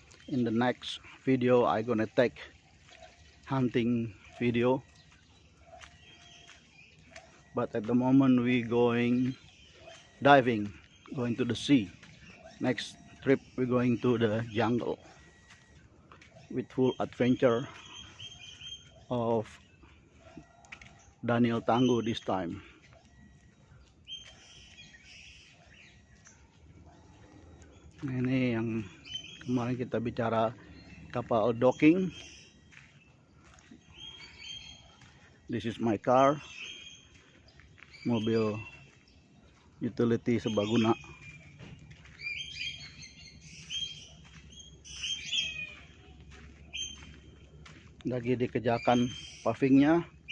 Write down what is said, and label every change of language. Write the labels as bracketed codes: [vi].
[en] In the next video I gonna take hunting video, but at the moment we going diving, going to the sea. Next trip we going to the jungle with full adventure of Daniel Tangguh this time. [id] Nah, ini yang kemarin kita bicara kapal docking. [en] This is my car, [id] mobil utility serbaguna. Lagi dikerjakan pavingnya.